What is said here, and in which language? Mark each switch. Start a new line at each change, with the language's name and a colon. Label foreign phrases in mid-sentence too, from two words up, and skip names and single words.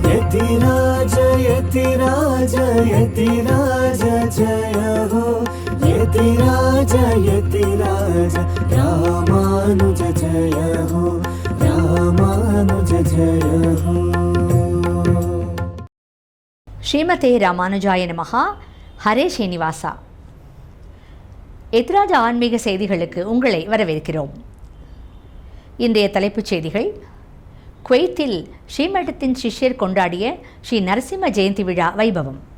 Sanskrit: यतिराज यतिराज यतिराज जय हो यतिराज यतिराज रामानुज जय हो रामानुज जय हो. श्रीमते रामानुजाय नमः. ஹரே ஸ்ரீனிவாசா.
Tamil: எத்திராஜ ஆன்மீக செய்திகளுக்கு உங்களை வரவேற்கிறோம். இன்றைய தலைப்புச் செய்திகள்: குவைத்தில் ஸ்ரீமடத்தின் சிஷ்யர் கொண்டாடிய ஸ்ரீ நரசிம்ம ஜெயந்தி விழா வைபவம்.